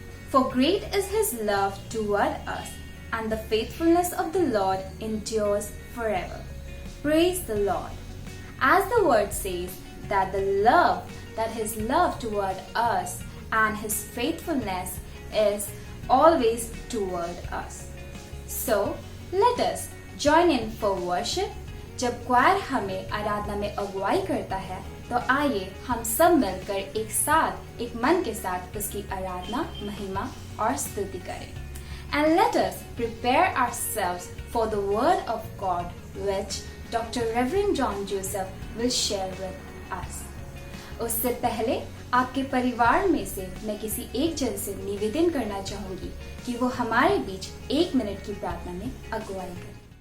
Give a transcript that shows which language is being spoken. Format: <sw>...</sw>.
<en>For great is his love toward us, and the faithfulness of the Lord endures forever." Praise the Lord. As the word says, that his love toward us and his faithfulness is always toward us. So, let us join in for worship.</en> <hi>जब क्वायर हमें आराधना में अगुवाई करता है तो आइए हम सब मिलकर एक साथ एक मन के साथ उसकी आराधना, महिमा और स्तुति करें.</hi> <en>And let us prepare ourselves for the word of God which Dr. Reverend John Joseph will share with us.</en> <hi>उससे पहले आपके परिवार में से मैं किसी एक जन से निवेदन करना चाहूंगी कि वो हमारे बीच 1 मिनट की प्रार्थना में अगुवाई करें.</hi>